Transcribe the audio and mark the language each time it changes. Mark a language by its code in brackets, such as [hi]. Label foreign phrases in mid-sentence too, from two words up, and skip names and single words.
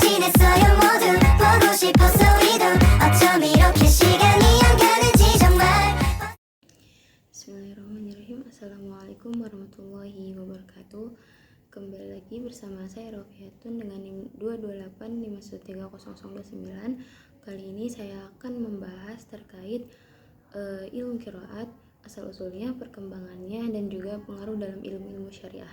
[ko] 있어요 모두 보고 싶었어 우리도 어쩜 이렇게 시간이 안 가는지 정말. [ar] بسم الله الرحمن الرحيم. السلام عليكم ورحمة الله وبركاته. [id] Kembali lagi bersama saya Rofiatun dengan NIM 228513009. Kali ini saya akan membahas terkait ilmu qiraat, asal-usulnya, perkembangannya, dan juga pengaruh dalam ilmu-ilmu syariah.